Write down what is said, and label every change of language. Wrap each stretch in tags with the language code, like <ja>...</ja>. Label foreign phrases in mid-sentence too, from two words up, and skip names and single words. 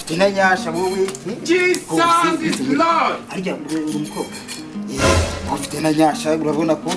<rw>ufite na nyasha wowe.</rw> <en>Jesus is Lord.</en> <rw>Arya umukobwa. Ufite na nyasha urabona ko</rw>